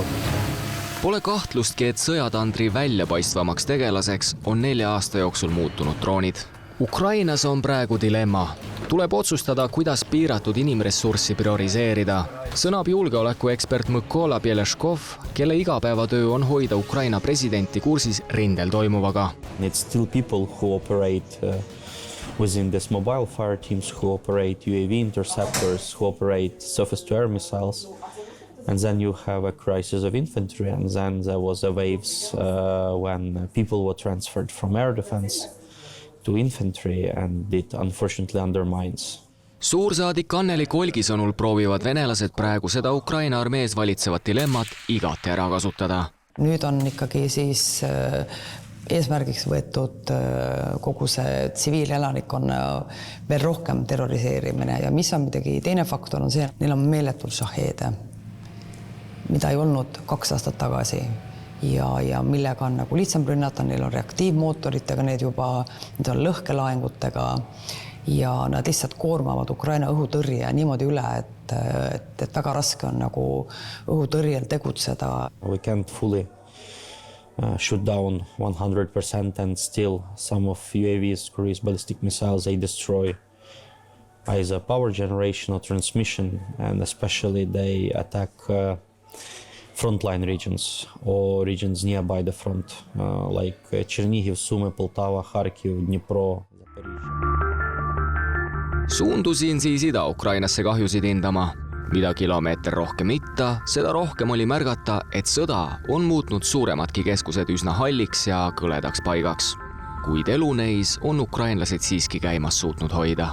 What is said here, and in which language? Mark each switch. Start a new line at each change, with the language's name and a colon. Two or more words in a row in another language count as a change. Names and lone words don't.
Estonian: Pole kahtlustki, et sõjatandri väljapaistvamaks tegelaseks on 4 aasta jooksul muutunud droonid. Ukrainas on praegu dilemma. Tuleb otsustada, kuidas piiratud inimressurssi prioriseerida. Sõnab julgeolekuekspert Mykola Bieleškov, kelle igapäevatöö on hoida Ukraina presidenti kursis rindel toimuvaga.
English: It's still people who operate within this mobile fire teams, who operate UAV interceptors, who operate surface-to-air missiles. And then you have a crisis of infantry, and then there was a waves when people were transferred from air defense to infantry, and it unfortunately undermines.
Estonian: Suursaadik Anneli Kolgi sõnul proovivad venelased praegu seda Ukraina armees valitsevat dilemmat igati ära kasutada. Nüüd on ikkagi siis eesmärgiks võetud kogu see tsiviilelanikkonna veel rohkem terroriseerimine ja mis on midagi teine faktor on see, neil on meeletult šaheede, mida ei olnud 2 aastat tagasi ja millega on nagu lihtsam rünnata, neil on reaktiivmootoritega, need on lõhkelaengutega ja nad lihtsalt koormavad Ukraina õhutõrje niimoodi üle, et väga raske on nagu õhutõrjel tegutseda.
English: We can't fully shoot down 100% and still some of UAVs, cruise ballistic missiles, they destroy either power generation or transmission, and especially they attack frontline regions or regions nearby the front, like Chernihiv, Sumy, Poltava, Kharkiv, Dnipro, Zaporizhzhia.
Estonian: Suundusin siis Ida-Ukrainasse kahjusid hindama. Mida kilomeeter rohkem itta, seda rohkem oli märgata, et sõda on muutnud suuremadki keskused üsna halliks ja kõledaks paigaks. Kuid elu neis on ukrainlased siiski käimas suutnud hoida.